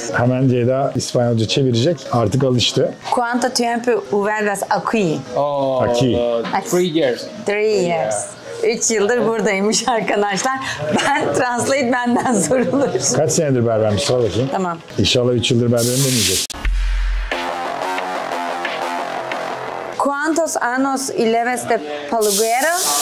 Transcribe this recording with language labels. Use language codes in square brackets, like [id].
[tr] Hemen Ceyda İspanyolca çevirecek. Artık alıştı. [es] ¿Cuánto tiempo vuelves aquí? Oh, Aquí. [en] 3 years. 3 years. [tr] 3 yıldır buradaymış arkadaşlar. Translate benden sorulur. Kaç senedir berbermiş? Sor bakayım. Tamam. İnşallah 3 yıldır berberim demeyecek. [es] ¿Cuántos años llevas de peluquero?